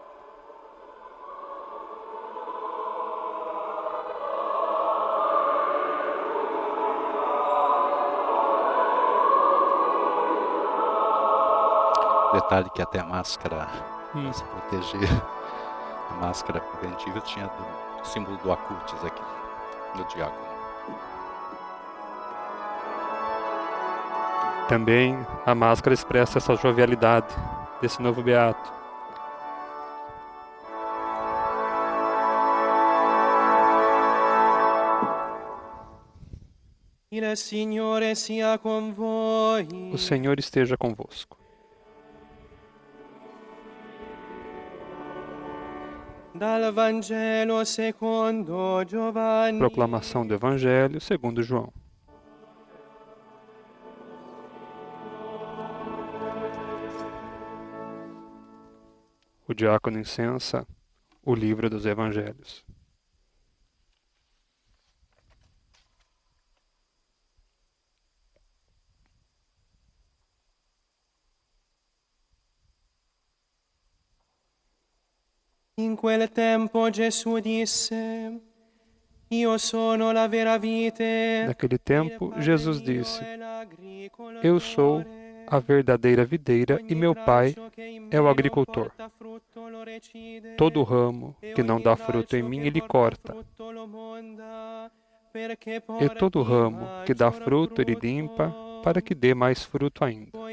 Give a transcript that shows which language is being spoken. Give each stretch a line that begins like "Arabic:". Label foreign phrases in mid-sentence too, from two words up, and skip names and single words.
Portuguese: Detalhe que até a máscara, para se proteger, a máscara preventiva tinha o símbolo do acutis aqui, do diácono. Também a máscara expressa essa jovialidade desse novo beato.
Italian: Il Signore sia con voi.
Portuguese: O Senhor esteja convosco.
Italian: Dal Vangelo secondo Giovanni.
Portuguese: Proclamação do Evangelho segundo João. O diácono incensa o livro dos Evangelhos.
Italian: In quel tempo Gesù disse: Io sono la vera vite.
Portuguese: Naquele tempo, Jesus disse: Eu sou a verdadeira videira e meu Pai é o agricultor. Todo ramo que não dá fruto em mim, ele corta. E todo ramo que dá fruto, ele limpa, para que dê mais fruto ainda.